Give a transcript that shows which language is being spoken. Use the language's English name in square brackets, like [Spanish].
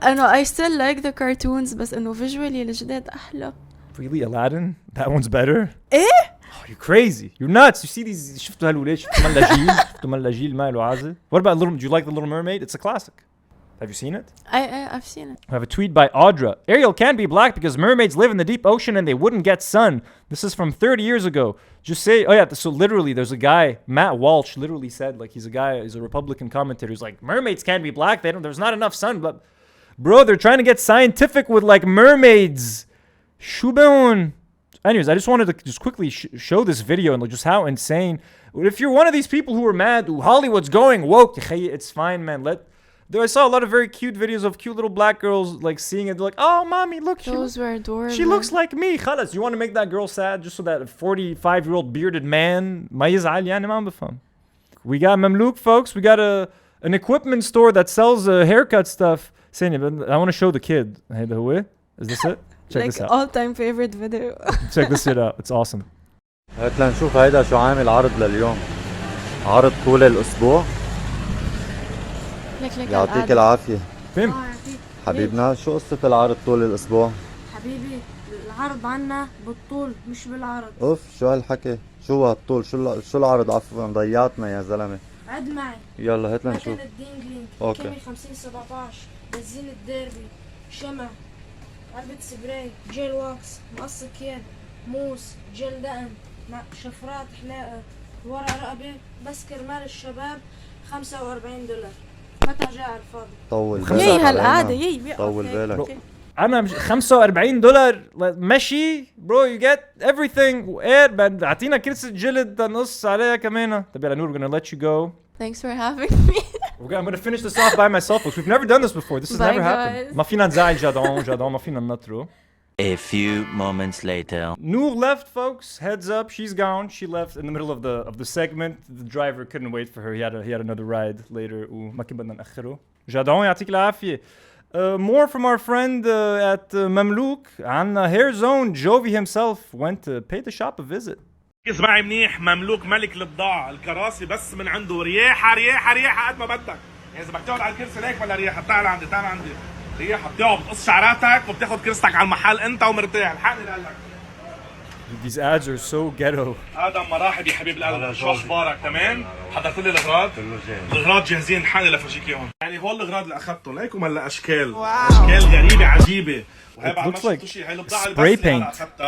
[Arabic] انه [English] I still like the cartoons [Arabic] بس انه [English] visually [Arabic] الجداد احلى. [English] Really, Aladdin? That one's better? [Arabic] ايه؟ [English] Oh, you're crazy. You're nuts. You see these... [Arabic] شفتوا هالولاد؟ شفتوا مال لاجيل ما له عازة? [English] What about do you like The Little Mermaid? It's a classic. Have you seen it? I've seen it. I have a tweet by Audra. Ariel can be black because mermaids live in the deep ocean and they wouldn't get sun. This is from 30 years ago. Just say, oh yeah, so literally there's a guy, Matt Walsh literally said, like he's a Republican commentator who's like, mermaids can't be black. There's not enough sun. But bro, they're trying to get scientific with like mermaids. Shubon. Anyways, I just wanted to just quickly show this video and like just how insane. If you're one of these people who are mad, Hollywood's going woke, it's fine, man. I saw a lot of very cute videos of cute little black girls like seeing it. They're like, oh, mommy, look. Those were adorable. She looks like me. Khalas, you want to make that girl sad just so that 45-year-old bearded man [Arabic] ما يزعل يعني ما بفهم. [English] We got Mamlouk, folks. We got an equipment store that sells haircut stuff. I want to show the kid. [Arabic] هيدا هو. [English] Is this it? Check this out. all-time favorite video. Check this shit out. It's awesome. [Arabic] هات لنشوف هيدا شو عامل عرض لليوم. عرض طول الأسبوع. يعطيك العافية. فين؟ حبيبنا شو قصة العرض طول الأسبوع؟ حبيبي العرض عنا بالطول مش بالعرض. اوف شو هالحكي؟ شو هالطول؟ شو العرض عفوا ضيعتنا يا زلمة. عد معي. يلا هات لنشوف. مكنة دينجلينج. اوكي. كيمي 5017 بنزين الديربي شمع علبة سبراي جيل واكس مقص كيل موس جيل دقن شفرات حلاقة ورق رقبة بس كرمال الشباب $45. متى جاء الفاضي؟ طول بالك. يي هالقعدة يي طول بالك. أنا $45 ماشي برو [English] you get everything [Arabic] وقاد أعطينا كرسي جلد نقص عليها كمان. طب يلا [English] نور we're gonna let you go. Thanks for having me. I'm gonna finish this off by myself folks. We've never done this before. This has Bye, never happened. guys. [Arabic] ما فينا نزعل جادون ما فينا ننطره. [English] A few moments later. Nour left, folks. Heads up, she's gone. She left in the middle of the segment. The driver couldn't wait for her. He had another ride later. [Arabic] وما كان بدنا نأخره. جادون يعطيك العافية. [English] More from our friend at Mamlouk. [Arabic] عنا [English] hair zone. Jovi himself went to pay the shop a visit. [Arabic] اسمعي منيح مملوك ملك البضاعة الكراسي بس من عنده رياحة رياحة رياحة قد ما بدك. إذا بدك تقعد على الكرسي ليك ولا رياحة تعال عندي تعال عندي. رياحة بتقعد بتقص شعراتك وبتاخد كرستك على المحل أنت ومرتاح. الحقني لقلك. [English] These ads are so ghetto. [Arabic] آدم مرحب يا حبيب القلب. شو أخبارك تمام؟ حضرت لي الأغراض؟ الأغراض جاهزين الحقني لفرجيك إياهم. يعني هول الأغراض اللي أخذتهم ليكم هلا أشكال. أشكال غريبة عجيبة. [English] It looks like spray paint.